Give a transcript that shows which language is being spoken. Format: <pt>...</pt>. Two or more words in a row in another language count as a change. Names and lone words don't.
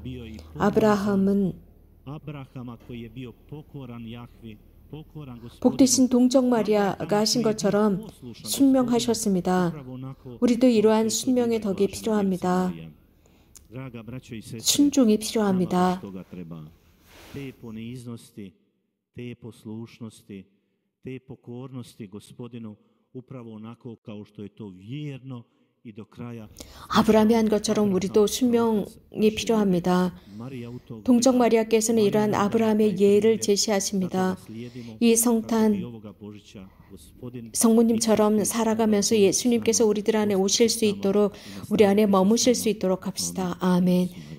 <ko>아브라함은 복되신 동정 마리아가 하신 것처럼 순명하셨습니다. 우리도 이러한 순명의 덕이 필요합니다. 순종이 필요합니다.</ko> <hr>te poniznosti, te poslušnosti, te pokornosti Gospodinu upravo onako kao što je to vjerno i do kraja.</hr> <ko>아브라함이 한 것처럼 우리도 순명이 필요합니다. 동정 마리아께서는 이러한 아브라함의 예를 제시하십니다. 이 성탄 성모님처럼 살아가면서 예수님께서 우리들 안에 오실 수 있도록 우리 안에 머무실 수 있도록 합시다.</ko>